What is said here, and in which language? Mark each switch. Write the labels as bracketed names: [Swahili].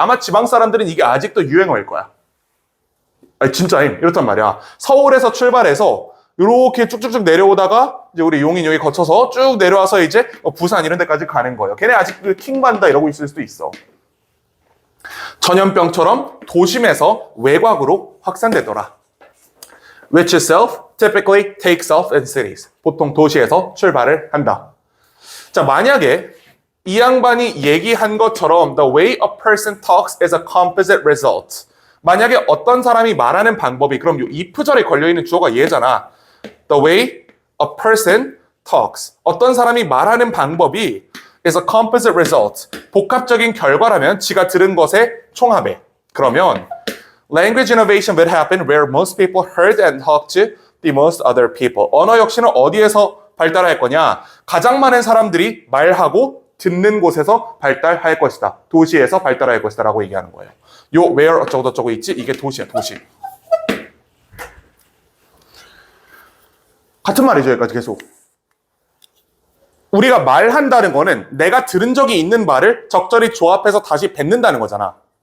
[Korean] 아마 지방 사람들은 이게 아직도 유행어일 거야. 아니, 진짜임. 이렇단 말이야. 서울에서 출발해서 이렇게 쭉쭉쭉 내려오다가 이제 우리 용인 여기 거쳐서 쭉 내려와서 이제 부산 이런 데까지 가는 거예요. 걔네 아직 킹 받는다 이러고 있을 수도 있어. 전염병처럼 도심에서 외곽으로 확산되더라. [English] Which itself typically takes off in cities. [Korean] 보통 도시에서 출발을 한다. 자, 만약에 이 양반이 얘기한 것처럼 [English] the way a person talks is a composite result. [Korean] 만약에 어떤 사람이 말하는 방법이 그럼 이 if절에 걸려있는 주어가 얘잖아. [English] The way a person talks. [Korean] 어떤 사람이 말하는 방법이 [English] is a composite result. [Korean] 복합적인 결과라면 지가 들은 것의 총합에. 그러면 [English] language innovation would happen where most people heard and talked to the most other people. [Korean] 언어 혁신은 어디에서 발달할 거냐? 가장 많은 사람들이 말하고 듣는 곳에서 발달할 것이다. 도시에서 발달할 것이다 라고 얘기하는 거예요. 요 where 어쩌고저쩌고 있지? 이게 도시야, 도시. 같은 말이죠, 여기까지 계속. 우리가 말한다는 거는 내가 들은 적이 있는 말을 적절히 조합해서 다시 뱉는다는 거잖아.